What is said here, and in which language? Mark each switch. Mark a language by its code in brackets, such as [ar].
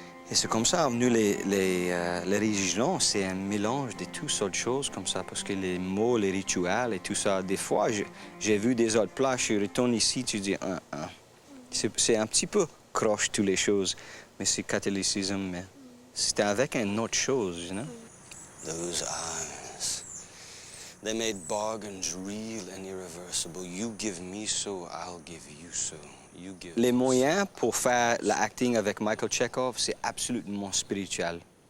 [fr] Et c'est comme ça, nous, les religions, c'est un mélange de toutes sortes de choses comme ça, parce que les mots, les rituels et tout ça, des fois, j'ai vu des autres plats, je retourne ici, tu dis, c'est un petit peu croche, toutes les choses, mais c'est catholicisme, mais c'était avec une autre chose, [en] you know? Those eyes, they made bargains real and irreversible. You give me so, I'll give you so. [fr] Les moyens pour faire l'acting avec Michael Chekhov, c'est absolument spirituel.